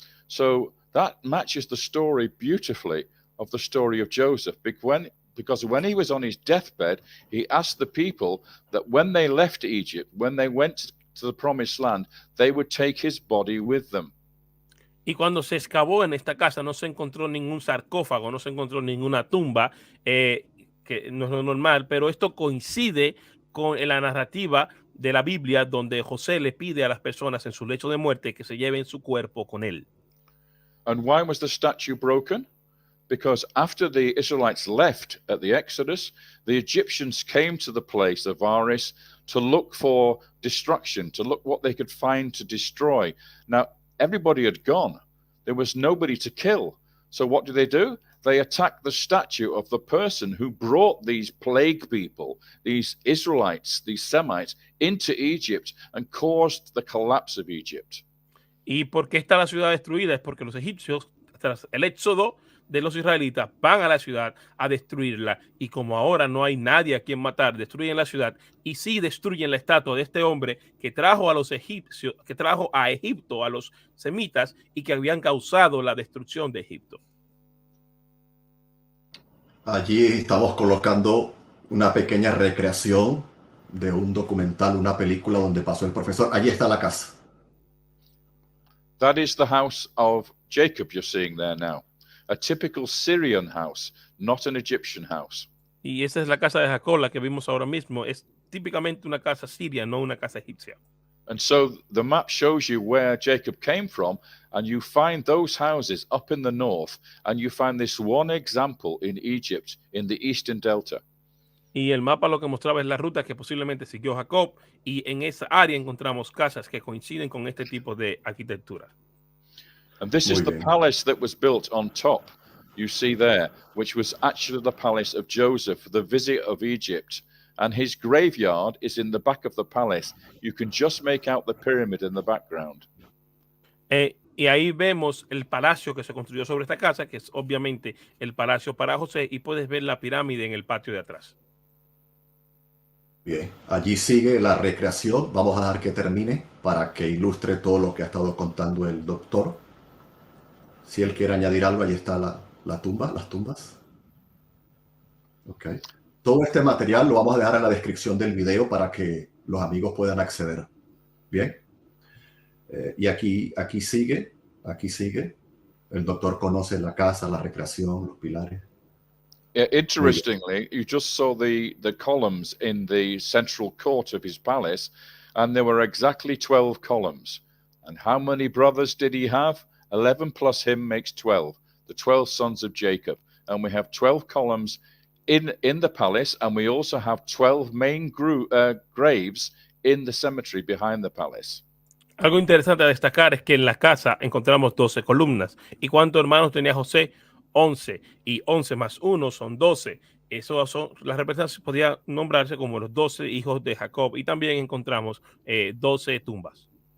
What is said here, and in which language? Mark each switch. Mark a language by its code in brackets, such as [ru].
[en] So that matches the story beautifully of the story of Joseph, because when he was on his deathbed, he asked the people that when they left Egypt, when they went to the promised land, they would take his body with them. [es] Y cuando se excavó en esta casa no se encontró ningún sarcófago, no se encontró ninguna tumba, que no es lo normal, pero esto coincide con la narrativa de la Biblia, donde José le pide a las personas en su lecho de muerte que se lleven su cuerpo con él. [en] And why was the statue broken? Because after the Israelites left at the Exodus, the Egyptians came to the place of Aris to look for destruction, to look what they could find to destroy. Now, everybody had gone. There was nobody to kill. So what do? They attacked the statue of the person who brought these plague people, these Israelites, these Semites, into Egypt and caused the collapse of Egypt. [es] ¿Y por qué está la ciudad destruida? Es porque los egipcios, tras el éxodo de los israelitas, van a la ciudad a destruirla. Y como ahora no hay nadie a quien matar, destruyen la ciudad y sí destruyen la estatua de este hombre que trajo a los egipcios, que trajo a Egipto a los semitas y que habían causado la destrucción de Egipto. Allí estamos colocando una pequeña recreación de un documental, una película donde pasó el profesor. Allí está la casa. [en] That is the house of Jacob you're seeing there now. A typical Syrian house, not an Egyptian house. [es] Y esa es la casa de Jacob, la que vimos ahora mismo. Es típicamente una casa siria, no una casa egipcia. [en] And so the map shows you where Jacob came from, and you find those houses up in the north, and you find this one example in Egypt, in the eastern delta. [es] Y el mapa lo que mostraba es la ruta que posiblemente siguió Jacob, y en esa área encontramos casas que coinciden con este tipo de arquitectura. [en] And this is the palace that was built on top, you see there, which was actually the palace of Joseph, the vizier of Egypt. And his graveyard is in the back of the palace. You can just make out the pyramid in the background. [es] Y ahí vemos el palacio que se construyó sobre esta casa, que es obviamente el palacio para José, y puedes ver la pirámide en el patio de atrás. Bien, allí sigue la recreación. Vamos a dejar que termine para que ilustre todo lo que ha estado contando el doctor. Si él quiere añadir algo, allí está la tumba, las tumbas. Ok. Todo este material lo vamos a dejar en la descripción del video para que los amigos puedan acceder. Bien. Y aquí sigue. El doctor conoce la casa, la recreación, los pilares. [en] Interestingly, you just saw the columns in the central court of his palace, and there were exactly 12 columns. And how many brothers did he have? 11 plus him makes 12. The 12 sons of Jacob. And we have 12 columns in the palace, and we also have 12 main graves in the cemetery behind the palace. [es] Algo interesante a destacar es que en la casa encontramos 12 columnas. ¿Y cuántos hermanos tenía José? 11. Y 11 más 1 son 12. Eso son las representaciones, podía nombrarse como los 12 hijos de Jacob. Y también encontramos 12 tumbas.